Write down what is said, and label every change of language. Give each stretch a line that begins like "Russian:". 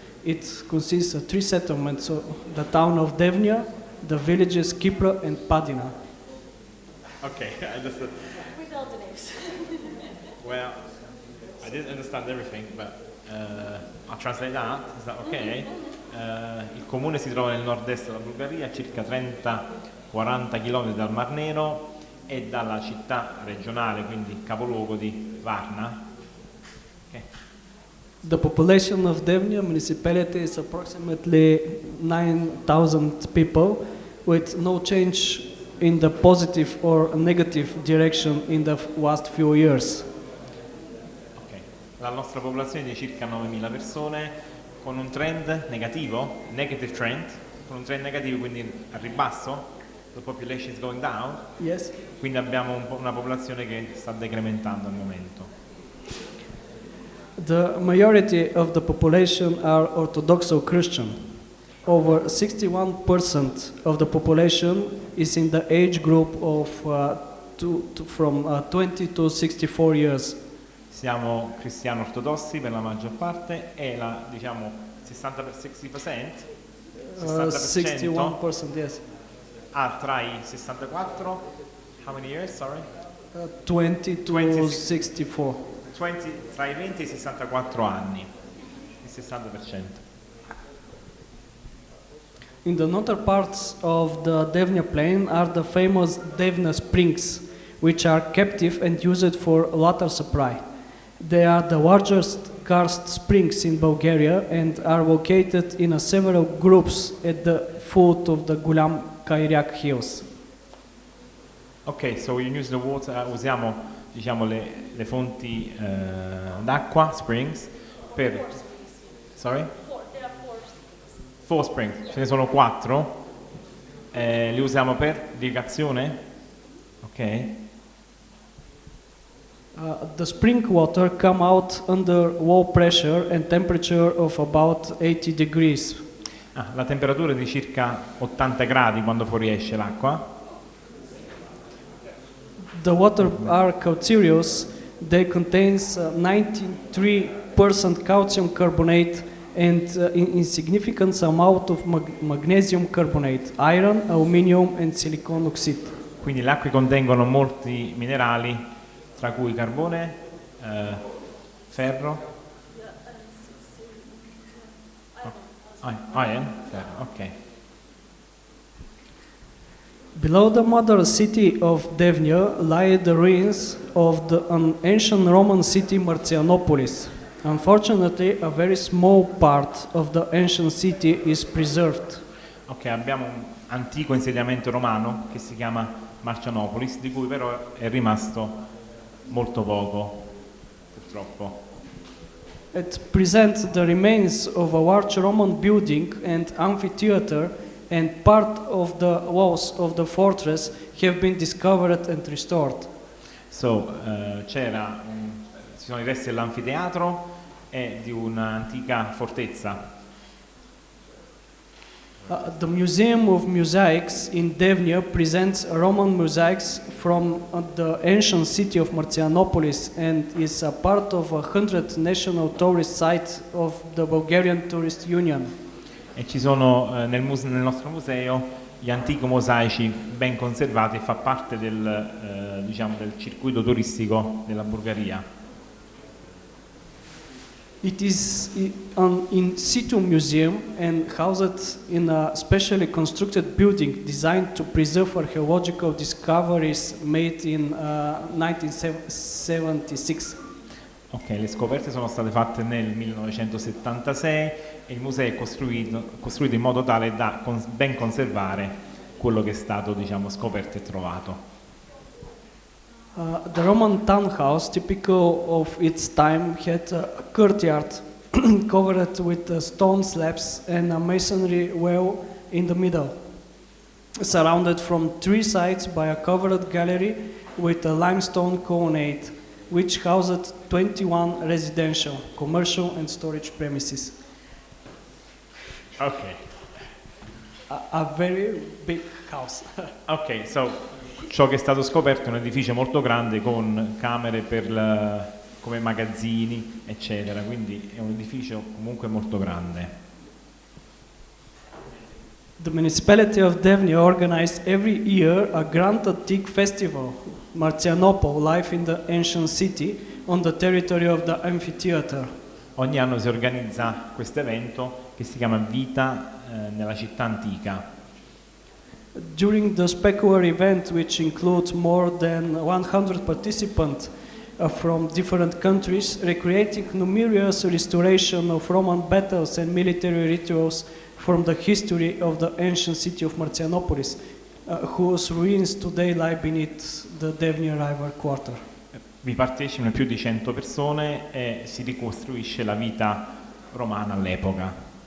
English: It consists of 3 settlements, so the town of Devnya, the villages Kipra and Padina. Okay, I understood. With all the names. Well, I didn't understand everything, but I'll translate that. Is that okay?
Italian: Il comune si trova nel nord-est della Bulgaria, a circa 30-40 km dal Mar Nero e dalla città regionale, quindi capoluogo di Varna.
English: Okay. The population of Devnya municipality is approximately 9,000 people, with no change in the positive or negative direction in the last few years. Okay.
Italian: La nostra popolazione è di circa 9.000 persone, con un trend negativo,
English: negative trend,
Italian: con un trend negativo, quindi a ribasso.
English: The population is going down. Yes.
Italian: Quindi abbiamo una popolazione che sta decrementando al momento.
English: The majority of the population are Orthodox Christian. Over 61% of the population is in the age group of from 20 to 64 years.
Italian: Siamo cristiani ortodossi per la maggior parte e la, diciamo, 60%,
English: 61%, yes.
Italian: Tra i 64,
English: how many years, sorry? 20 to 64.
Italian: Tra i 20 e i 64 anni. Il 60%.
English: In the northern parts of the Devnya plain are the famous Devnya springs, which are captive and used for water supply. They are the largest karst springs in Bulgaria and are located in several groups at the foot of the Gulam Kairak hills. Ok, so we use the water,
Italian: usiamo diciamo le fonti d'acqua,
English: springs,
Italian: per...
English: Sorry? Four springs,
Italian: ce ne sono 4, li usiamo per irrigazione?
English: Ok. The spring water come out under low pressure and temperature of about 80 degrees.
Italian: La temperatura è di circa 80 gradi quando fuoriesce l'acqua.
English: The water are calcareous. They contains 93% calcium carbonate and insignificant amount of magnesium carbonate, iron, aluminium and silicon oxide.
Italian: Quindi le acque contengono molti minerali, tra cui carbone, ferro, iron, ferro, ok.
English: Below the mother city of Devnya lie the ruins of an ancient Roman city Marcianopolis. Unfortunately, a very small part of the ancient city is preserved.
Italian: Ok, abbiamo un antico insediamento romano che si chiama Marcianopolis, di cui però è rimasto molto poco, purtroppo.
English: It presents the remains of a large Roman building and amphitheater, and part of the walls of the fortress have been discovered and restored.
Italian: So, ci sono i resti dell'anfiteatro e di un'antica fortezza.
English: The Museum of Mosaics in Devnya presents Roman mosaics from the ancient city of Marcianopolis and is a part of 100 national tourist sites of the Bulgarian Tourist Union.
Italian: E ci sono nel nostro museo gli antichi mosaici ben conservati e fa parte del circuito turistico della Bulgaria.
English: It is an in situ museum and housed in a specially constructed building designed to preserve archaeological discoveries made in 1976.
Italian: Ok, le scoperte sono state fatte nel 1976 e il museo è costruito in modo tale da ben conservare quello che è stato, scoperto e trovato.
English: The Roman townhouse, typical of its time, had a courtyard covered with stone slabs and a masonry well in the middle, surrounded from 3 sides by a covered gallery with a limestone colonnade, which housed 21 residential, commercial and storage premises. Ok. A very big house.
Italian: Ok, so ciò che è stato scoperto è un edificio molto grande con camere come magazzini, eccetera, quindi è un edificio comunque molto grande.
English: The municipality of Devnya organized every year a Grand Antique Festival, Marcianopol, Life in the Ancient City, on the territory of the amphitheater.
Italian: Ogni anno si organizza questo evento che si chiama Vita nella città antica.
English: During the specular event, which includes more than 100 participants from different countries, recreating numerous restoration of Roman battles and military rituals from the history of the ancient city of Marcianopolis, whose ruins today lie beneath the Devnya River quarter.
Italian: Vi partecipano più di 100 persone e si ricostruisce la vita romana all'epoca.